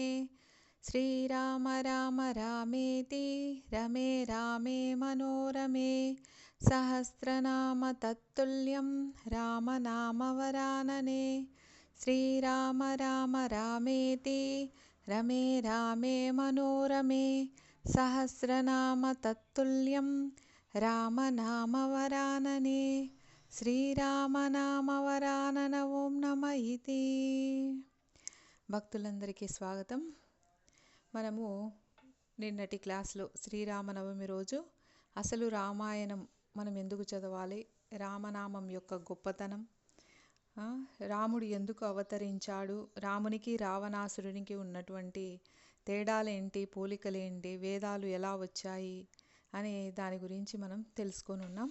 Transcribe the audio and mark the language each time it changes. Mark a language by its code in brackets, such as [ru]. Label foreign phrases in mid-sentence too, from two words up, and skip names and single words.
[sa] श्रीराम राम रामेति रमे रामे मनोरमे सहस्रनाम तत्तुल्यं रामनामवरानने। श्रीराम राम रामेति रमे रामे मनोरमे सहस्रनाम तत्तुल्यं रामनामवरानने। శ్రీరామనామవరానన ఓం నమ ఇతి. [te] భక్తులందరికీ స్వాగతం. మనము నిన్నటి క్లాస్లో శ్రీరామనవమి రోజు అసలు రామాయణం మనం ఎందుకు చదవాలి, రామనామం యొక్క గొప్పతనం, రాముడు ఎందుకు అవతరించాడు, రామునికి రావణాసురునికి ఉన్నటువంటి తేడాలేంటి, పోలికలేంటి, వేదాలు ఎలా వచ్చాయి అనే దాని గురించి మనం తెలుసుకొని ఉన్నాం.